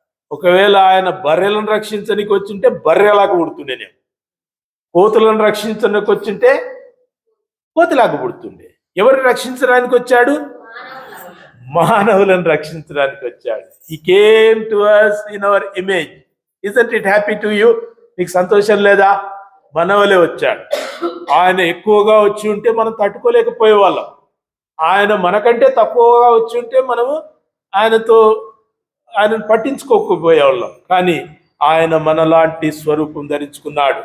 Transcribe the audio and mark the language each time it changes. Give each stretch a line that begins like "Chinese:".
Telugu: ఒకవేళ ఆయన బర్రెలను రక్షించడానికి వచ్చింటే బర్రెలాగా పుడుతుండే నేను, కోతులను రక్షించడానికి వచ్చింటే కోతిలాగా పుడుతుండే. ఎవరిని రక్షించడానికి వచ్చాడు? మానవులను రక్షించడానికి వచ్చాడు.
English: He came to us in our image. Isn't it happy to you?
Telugu: నీకు సంతోషం లేదా? మనవలే వచ్చాడు. ఆయన ఎక్కువగా వచ్చి ఉంటే మనం తట్టుకోలేకపోయే వాళ్ళం. ఆయన మనకంటే తక్కువగా వచ్చి ఉంటే మనము ఆయనను పట్టించుకోకపోయేవాళ్ళం. కానీ ఆయన మనలాంటి స్వరూపం ధరించుకున్నాడు.